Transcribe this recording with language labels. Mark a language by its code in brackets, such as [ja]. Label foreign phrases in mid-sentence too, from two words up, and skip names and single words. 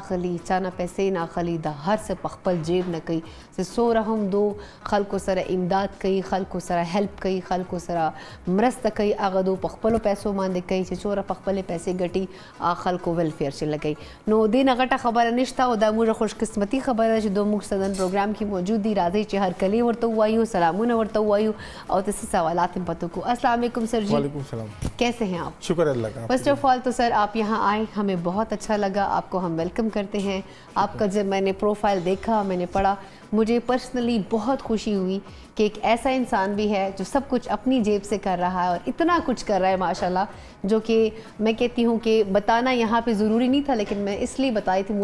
[ps] اخلي چا نه پیسې نه اخلي دا هر څه په خپل جیب نه کوي چې څومره هم دو خلکو سره امداد کوي خلکو سره هیلپ کوي خلکو سره مرسته کوي هغه دو په خپلو پیسو باندې کوي چې څومره په خپلې پیسې ګټي خلکو ویلفیر چې لګوي نو دې نه غټه خبره نشته او دا موږ خوش قسمتي خبره ده چې دو موږ سدن پروګرام کې موجود دي راځئ چې هر کلی ورته ووایو سلامونه ورته ووایو او داسې سوالات هم پته کو [ar] السلام علیکم [ps] سر جی [ar] وعلیکم السلام [ur] کیسے ہیں آپ شکر اللہ کا [en] first of all [ur] تو سر آپ یہاں آئے ہم ہمیں بہت اچھا لگا، آپ کو ہم ویلکم کرتے ہیں. آپ کا جب میں نے پروفائل دیکھا، میں نے پڑھا، مجھے پرسنلی بہت خوشی ہوئی کہ ایک ایسا انسان بھی ہے جو سب کچھ اپنی جیب سے کر رہا ہے اور اتنا کچھ کر رہا ہے ماشاءاللہ، جو کہ میں کہتی ہوں کہ بتانا یہاں پہ ضروری نہیں تھا، لیکن میں اس لیے بتائی تھی.